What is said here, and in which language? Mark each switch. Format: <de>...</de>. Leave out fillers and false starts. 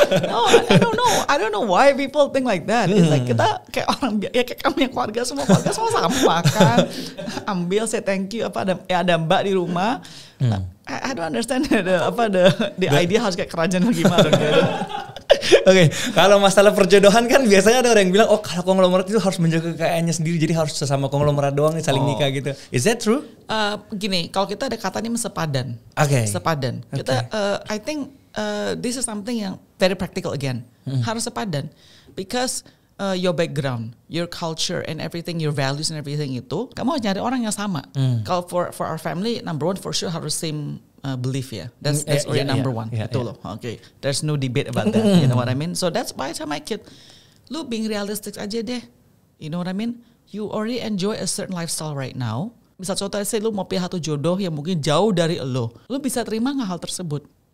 <en>No, I don't know why people think like that. It's like</en> <id>kita kayak orang ya kayak kamu yang keluarga semua sama kan. Ambil</id> <en>say thank you</en> <id>ada mbak di rumah.</id> <en>I don't understand the idea</en> <id>harus kayak kerajaan gimana gitu. Oke, kalau masalah perjodohan kan biasanya ada orang yang bilang kalau konglomerat itu harus menjaga kekayaannya sendiri, jadi harus sesama konglomerat doang saling nikah gitu.</id> <en>Is that true?</en> <id>Gini, kalau kita ada katanya sepadan. Sepadan. Kita</id> <en>I think this is something</en> <id>yang</id> <en>very practical again.</en> <id>Harus sepadan</id> <en>because your background, your culture and everything, your values and everything itu,</en> <id>kamu harus nyari orang yang sama. Kalau for our family,</id> <en>number one for sure</en> <id>harus</id> <en>same belief</en> <id>ya.</id> <en>That's already number one. Itu loh. Okay. There's no debate about that. You know what I mean? So that's why I tell my kid,</en> <id>lu being realistic aja deh.</id> <en>You know what I mean? You already enjoy a certain lifestyle right now.</en> <id>Misal contohnya lu mau pilih satu jodoh yang mungkin jauh dari lu bisa terima nggak hal tersebut?</id>